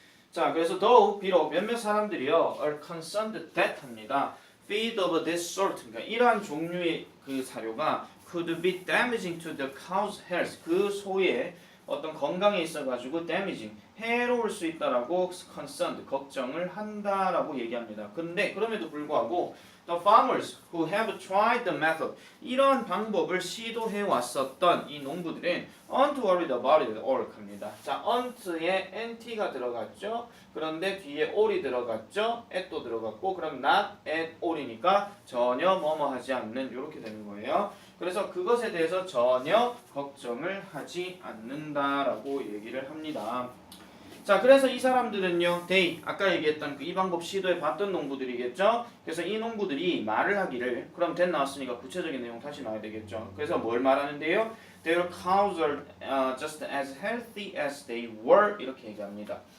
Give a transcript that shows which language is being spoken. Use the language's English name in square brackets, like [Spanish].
[Korean] 자, 그래서 더욱 비록 몇몇 사람들이요 [English] are concerned that [Korean] 합니다. [English] feed of this sort, [Korean] 그러니까 이러한 종류의 그 사료가 [English] could be damaging to the cow's health, [Korean] 그 소의 어떤 건강에 있어가지고 damaging, 해로울 수 있다라고 concerned, 걱정을 한다라고 얘기합니다. 근데 그럼에도 불구하고 [English] the farmers who have tried the method, [Korean] 이런 방법을 시도해 왔었던 이 농부들은 [English] aren't worried about it all [Korean] 합니다. 자, aren't에 ant가 들어갔죠. 그런데 뒤에 all이 들어갔죠. at도 들어갔고, 그럼 not at all이니까 전혀 뭐뭐 하지 않는 이렇게 되는 거예요. 그래서 그것에 대해서 전혀 걱정을 하지 않는다라고 얘기를 합니다. 자, 그래서 이 사람들은요, they, 아까 얘기했던 그 이 방법 시도해 봤던 농부들이겠죠. 그래서 이 농부들이 말을 하기를, 그럼 that 나왔으니까 구체적인 내용 다시 나와야 되겠죠. 그래서 뭘 말하는데요? [English] Their cows are just as healthy as they were, [Korean] 이렇게 얘기합니다.